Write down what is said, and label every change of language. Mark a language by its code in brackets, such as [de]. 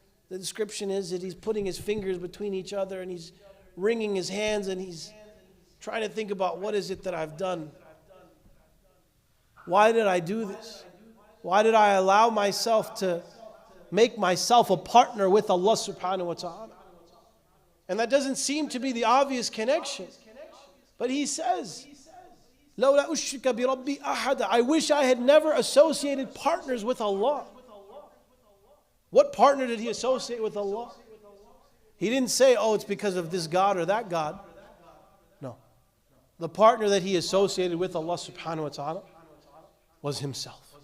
[en] The description is that he's putting his fingers between each other and he's wringing his hands and he's trying to think about what is it that I've done? Why did I do this? Why did I allow myself to make myself a partner with Allah subhanahu wa ta'ala? And that doesn't seem to be the obvious connection. [ar] But he says, لَوْلَا أُشْرِكَ بِرَبِّي أَحَدًا. [en] I wish I had never associated partners with Allah. What partner did he associate with Allah? He didn't say, oh, it's because of this God or that God. No. The partner that he associated with Allah subhanahu wa ta'ala was himself.